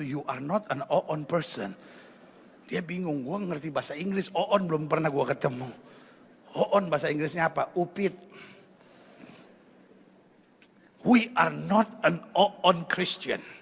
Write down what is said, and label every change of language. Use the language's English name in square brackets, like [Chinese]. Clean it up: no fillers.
[English] You are not an own person. [Indonesian] Dia bingung, gue ngerti bahasa Inggris, oon belum pernah gue ketemu. Oon bahasa Inggrisnya apa? Upit. [English] We are not an oon Christian.